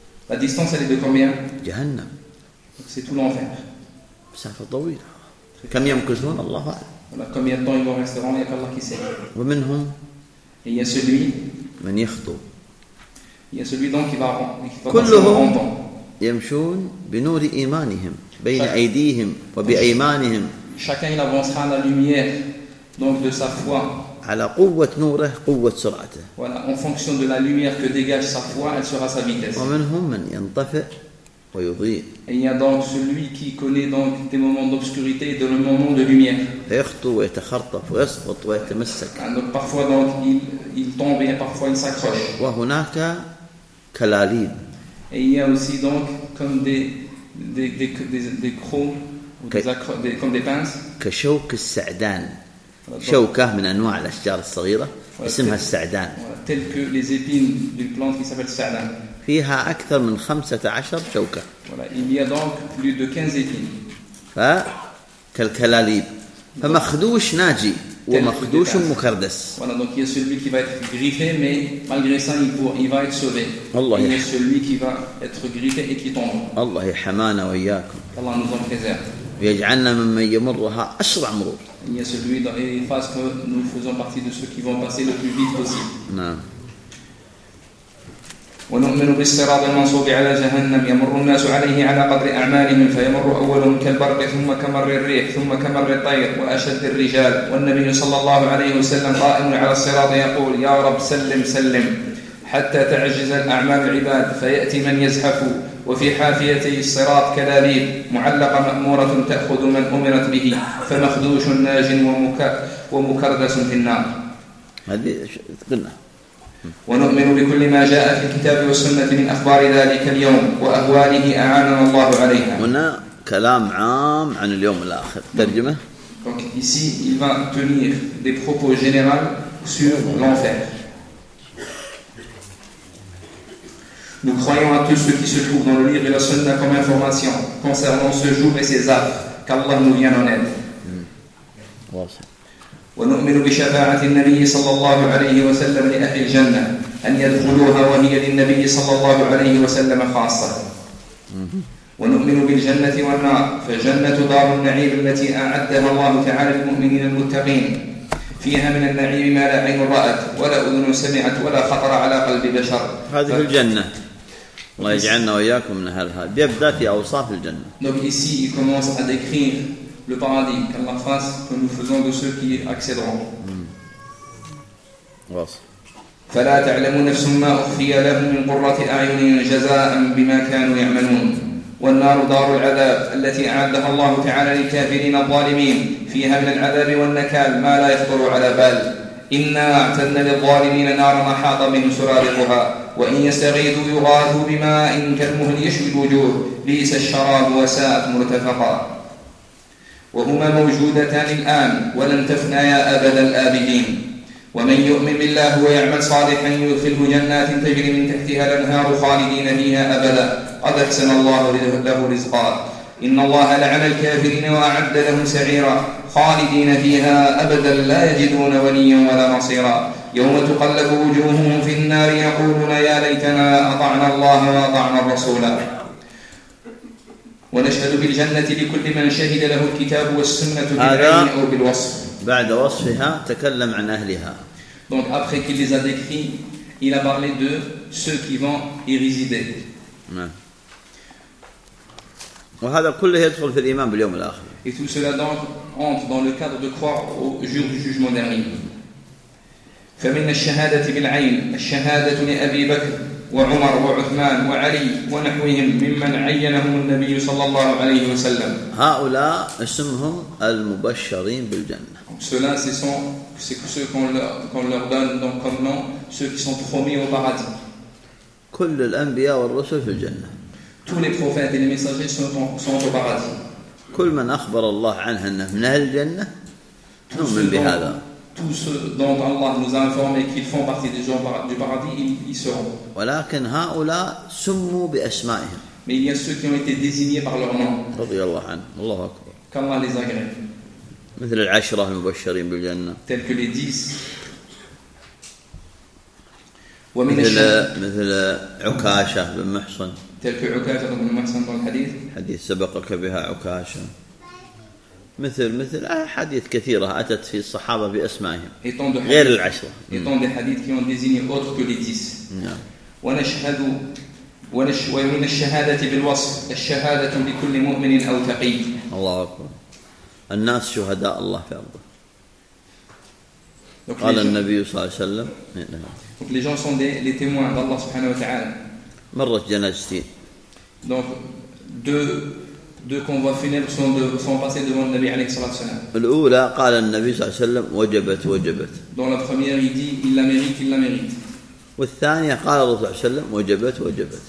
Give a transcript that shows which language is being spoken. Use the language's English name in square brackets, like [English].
[French] La distance elle est de combien? [Arabic] جهنم. [French] C'est tout l'enfer. [Arabic] مسافة طويلة. كم يمكثون الله أعلم. [French] Combien de temps ils vont rester là? Il n'y a qu'Allah qui sait. [Arabic] ومنهم. [French] Et il y a celui. [Arabic] من يخطو. [French] Il y a celui donc qui va rentrer. [Arabic] كلهم. يمشون بنور إيمانهم بين أيديهم وبأيمانهم. [French] Chacun il avancera à la lumière donc de sa foi. [Arabic] على قوة نوره قوة سرعته. [French] Voilà, en fonction de la lumière que dégage sa foi, elle sera sa vitesse. [Arabic] ومنهم من ينطفئ ويضيء. [French] Il y a donc celui qui connaît donc des moments d'obscurité et des moments de lumière. [Arabic] يخطو ويتخرطف ويسقط ويتمسك. [French] Donc parfois donc il tombe et parfois il s'accroche. [Arabic] وهناك كلاليد. [French] Et il y a aussi donc comme des crocs comme des pinces. [Arabic] كشوك السعدان. شوكة من أنواع الأشجار الصغيرة اسمها السعدان. [French] Tel que les épines d'une plante qui s'appelle sa'dan. [Arabic] فيها أكثر من 15 شوكة. [French] Il y a donc plus de 15 épines. [Arabic] فكالكلاليب. فمخدوش ناجي ومخدوش مكردس. [French] Voilà, donc il y a celui qui va être griffé, mais malgré ça, il va être sauvé. Allah il y a celui qui va être griffé et qui tombe. [Arabic] الله يحمانا وإياكم. [French] Allah nous en préserve. [Arabic] ويجعلنا ممن يمرها أسرع مرور. [French] Il y a celui dans les phases que nous faisons partie de ceux qui vont passer le plus vite possible. [Arabic] نعم. ونؤمن بالصراط المنصوب على جهنم يمر الناس عليه على قدر أعمالهم فيمر أولهم كالبرق ثم كمر الريح ثم كمر الطير وأشد الرجال والنبي صلى الله عليه وسلم قائم على الصراط يقول يا رب سلم سلم حتى تعجز الأعمال العباد فيأتي من يزحف وفي حافيته الصراط كلاليب معلقة مأمورة تأخذ من أمرت به فمخدوش ناج ومكردس في النار هذه قلنا ونؤمن بكل ما جاء في الكتاب والسنة من أخبار ذلك اليوم وأهواله أعاننا الله عليها هنا كلام عام عن اليوم الآخر ترجمة [French] Donc ici, il va tenir des propos général sur l'enfer. Nous croyons à tout ce qui se trouve dans le livre et la sunna comme information concernant ce jour et ses affres, qu'Allah nous vienne en aide. [Arabic] ونؤمن بشفاعة النبي صلى الله عليه وسلم لأهل الجنة أن يدخلوها وهي للنبي صلى الله عليه وسلم خاصة. ونؤمن بالجنة والنار فجنة دار النعيم التي أعدها الله تعالى للمؤمنين المتقين فيها من النعيم ما لا عين رأت ولا أذن سمعت ولا خطر على قلب بشر. هذه الجنة. الله يجعلنا وإياكم من أهلها. بيبدأ في أوصاف الجنة. [French] Donc ici il commence à décrire le paradis qu'Allah fasse que nous faisons de ceux qui accéderont. [Arabic] فلا تعلم نفس ما أخفي لهم من قرة أعين جزاء بما كانوا يعملون والنار دار العذاب التي أعدها الله تعالى للكافرين الظالمين فيها من العذاب والنكال ما لا يخطر على بال إنا أعتدنا للظالمين نارا أحاط بهم سرادقها وإن يستغيثوا يغاثوا بماء كالمهل يشوي الوجوه بئس الشراب وساءت مرتفقا وهما موجودتان الآن ولن تفنيا أبد الآبدين ومن يؤمن بالله ويعمل صالحا يدخله جنات تجري من تحتها الأنهار خالدين فيها أبدا قد أحسن الله له رزقا إن الله لعن الكافرين وأعد لهم سعيرا خالدين فيها أبدا لا يجدون وليا ولا نصيرا يوم تقلب وجوههم في النار يقولون يا ليتنا أطعنا الله وأطعنا الرسولا ونشهد بالجنة لكل من شهد له الكتاب والسنة بالعلم أو بالوصف. بعد وصفها تكلم عن أهلها. [French] Donc après qu'il les a décrits, il a parlé de ceux qui vont y résider. [Arabic] وهذا كله يدخل في الإيمان باليوم الآخر. [French] Et tout cela entre dans le cadre de croire au jour du jugement dernier. [Arabic] فمن الشهادة بالعين الشهادة لأبي بكر وعمر وعثمان وعلي ونحوهم ممن عينهم النبي صلى الله عليه وسلم. هؤلاء اسمهم المبشرين بالجنة. [French] Cela, c'est ceux qu'on leur donne donc comme nom, ceux qui sont promis au paradis. [Arabic] كل الأنبياء والرسل في الجنة. [French] Tous les prophètes et les messagers sont au paradis. [Arabic] كل من أخبر الله عنه أنه من أهل الجنة. نؤمن بهذا. [French] Tous ceux dont Allah nous a informé qu'ils font partie des gens du paradis, ils seront. [Arabic] ولكن هؤلاء سموا بأسمائهم. [French] Mais il y a ceux qui ont été désignés par leur nom. [Arabic] رضي الله عنه. الله أكبر. [French] Qu'Allah les agrée. [Arabic] مثل العشرة المبشرين بالجنة. [French] Tel que les dix. [Arabic] مثل عكاشة بن محصن. [French] Tel que عكاشة بن محصن dans le hadith. [Arabic] حديث سبقك بها عكاشة. مثل أحاديث كثيرة أتت في الصحابة بأسمائهم. غير العشرة. [French] Étant des hadiths qui ont désigné autres que les dix. [Arabic] ونشهد ومن الشهادة بالوصف الشهادة بكل مؤمن أو تقي. الله أكبر. الناس شهداء الله في أرضه. قال النبي صلى الله عليه وسلم. [French] Les gens sont des témoins d'Allah [Arabic] سبحانه وتعالى. مرت جنازتين. [French] Donc deux convois funèbres sont passés devant le Nabi [Arabic] عليه الصلاة والسلام. الأولى قال النبي صلى الله عليه وسلم وجبت. [French] Dans la première il dit il la mérite. [Arabic] والثانية قال الرسول صلى الله عليه وسلم وجبت.